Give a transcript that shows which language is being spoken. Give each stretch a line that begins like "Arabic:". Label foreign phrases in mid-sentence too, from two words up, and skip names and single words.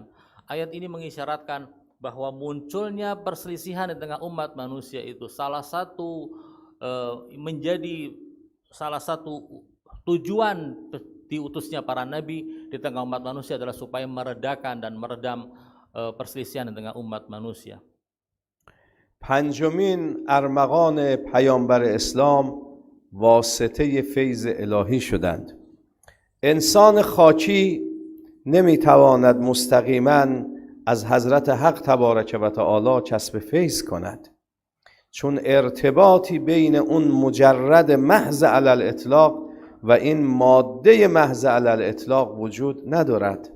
Indonesian: Ayat ini mengisyaratkan bahwa munculnya perselisihan di tengah umat manusia itu menjadi salah satu tujuan diutusnya para nabi di tengah umat manusia adalah supaya meredakan dan meredam perselisihan di tengah umat manusia.
Persian: پنجمین ارمغان پیامبر اسلام واسطه فیض الهی شدند. انسان خاکی نمیتواند مستقیما از حضرت حق
Arabic: تبارک و تعالی
Persian: کسب فیض کند، چون ارتباطی بین اون مجرد محض علی الاطلاق و این ماده محض علی الاطلاق وجود ندارد.